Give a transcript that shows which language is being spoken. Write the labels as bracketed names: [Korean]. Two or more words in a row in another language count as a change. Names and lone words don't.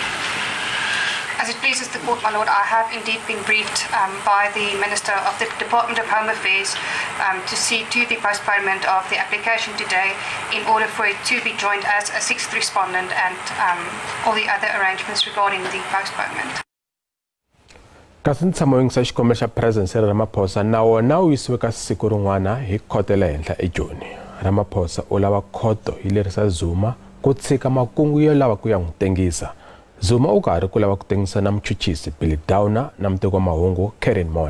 [English] As it pleases the court, my lord, I have indeed been briefed by the Minister of the Department of Home Affairs to see to the postponement of the application today in order for it to be joined as a sixth respondent and all the other arrangements regarding the postponement. [Tsonga] Kasi ntshamo wo yingisa xikombelo xa President Ramaphosa na wona wu yisiwe ka siku rin'wana hi khoto le henhla eJoni. Ramaphosa u lava khoto yi lerisa Zuma ku tshika makungu yo lava ku ya n'wi tengisa. Zuma u karhi ku lava ku tengisa na muchuchisi Billy Downer na muteki wa mahungu Karen Mon.